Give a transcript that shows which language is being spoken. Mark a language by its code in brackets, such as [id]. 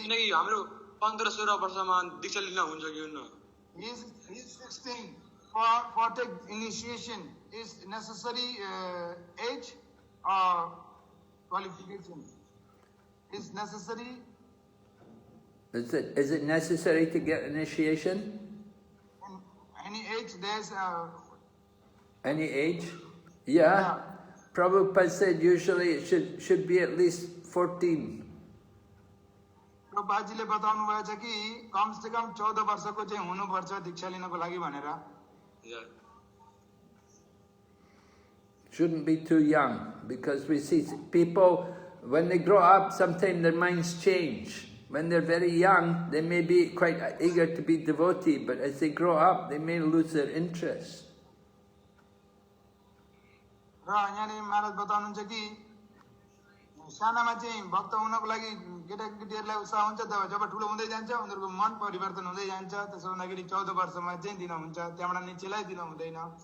[ne] किनकि हाम्रो 15-16 वर्षमा दीक्षा लिन हुन्छ कि हुन्न? [en] He's 16 for take initiation is necessary age or qualification is necessary. Is it necessary to get initiation? In any age there's Any age? Yeah. Prabhupada said usually it should be at least 14. [ne] प्रभुपादजीले बताउनु भएछ कि कम से कम 14 वर्षको चाहिँ हुनुपर्छ दीक्षा लिनको लागि भनेर। [en] Shouldn't be too young, because we see people when they grow up, sometimes their minds change. When they're very young, they may be quite eager to be devotee, but as they grow up, they may lose their interest. [ne] र यहाँनिर महाराज बताउनुहुन्छ कि सानामा चाहिँ भक्त हुनको लागि केटाकेटीहरूलाई उत्साह हुन्छ, जब ठुलो हुँदै जान्छ उनीहरूको मन परिवर्तन हुँदै जान्छ। त्यसो हुँदाखेरि 14 वर्षमा चाहिँ दिन हुन्छ, त्यहाँबाट निचेलाई दिन हुँदैन।